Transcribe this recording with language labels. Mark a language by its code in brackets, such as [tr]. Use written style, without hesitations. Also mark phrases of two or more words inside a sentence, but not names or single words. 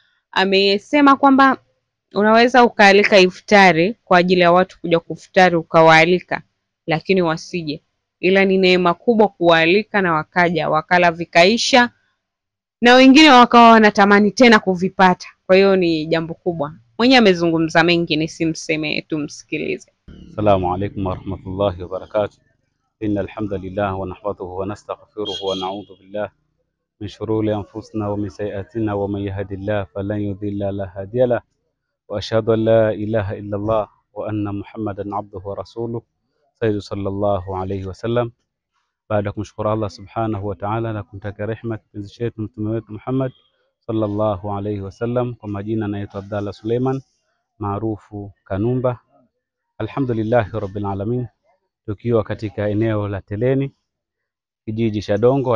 [sw] Amesema kwamba unaweza ukaalika iftari kwa ajili ya watu kuja kufutari, ukawaalika, lakini wasije, ila ni neema kubwa kuwaalika na wakaja wakala vikaisha na wengine wakawa wanatamani tena kuvipata. Kwa hiyo ni jambo kubwa. Mwenye amezungumza mengi, nisimseme, tumsikilize. [ar] السلام عليكم ورحمة الله وبركاته. إن الحمد لله ونحمده ونستغفره ونعوذ بالله من شرور أنفسنا ومن سيئاتنا ومن يهده الله فلا مضل له هادي له وأشهد أن لا إله إلا الله وأن محمدا عبده ورسوله صلى الله عليه وسلم. [sw] Baada ya kumshukuru Allah [ar] سبحانه وتعالى [sw] na kumtakia rehema kipenzi chetu mtume wetu Muhammad [ar] صلى الله عليه وسلم, [sw] kwa majina naitwa Abdallah Suleiman maarufu Kanumba. [ar] الحمد لله رب العالمين, [sw] tukiwa katika eneo la Teleni, kijiji cha Dongo.